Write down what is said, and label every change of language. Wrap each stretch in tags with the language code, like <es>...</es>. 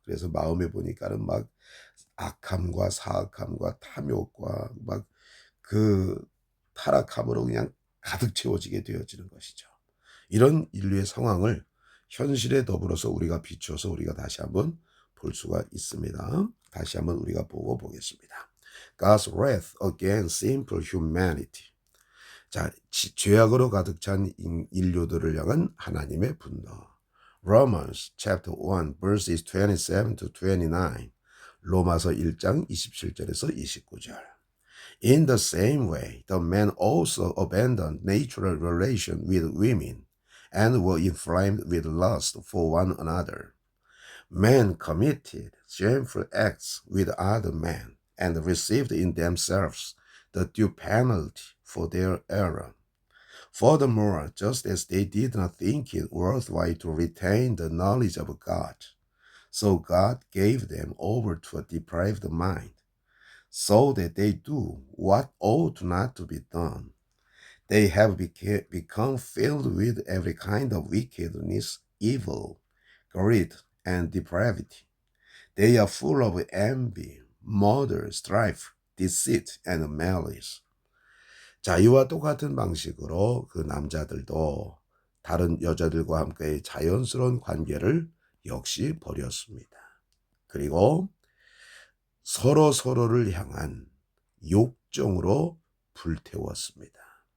<ko>그래서 마음에 보니까는 막 악함과 사악함과 탐욕과 막 그 타락함으로 그냥 가득 채워지게 되어지는 것이죠. 이런 인류의 상황을 현실에 더불어서 우리가 비추어서 우리가 다시 한번 볼 수가 있습니다. 다시 한번 우리가 보고 보겠습니다.</ko> <en>God's wrath against simple humanity.</en> <ko>자, 죄악으로 가득 찬 인류들을 향한 하나님의 분노.</ko> <en>Romans chapter 1 verses 27 to 29.</en> <ko>로마서 1장 27절에서 29절.</ko> <en>In the same way, the men also abandoned natural relation with women and were inflamed with lust for one another. Men committed shameful acts with other men and received in themselves the due penalty for their error. Furthermore, just as they did not think it worthwhile to retain the knowledge of God, so God gave them over to a depraved mind, so that they do what ought not to be done. They have become filled with every kind of wickedness, evil, greed, and depravity. They are full of envy, murder, strife, deceit, and malice.</en> <ko>자, 이와 똑같은 방식으로 그 남자들도 다른 여자들과 함께 자연스러운 관계를 역시 버렸습니다. 그리고 서로를 향한 욕정으로 불태웠습니다.</ko>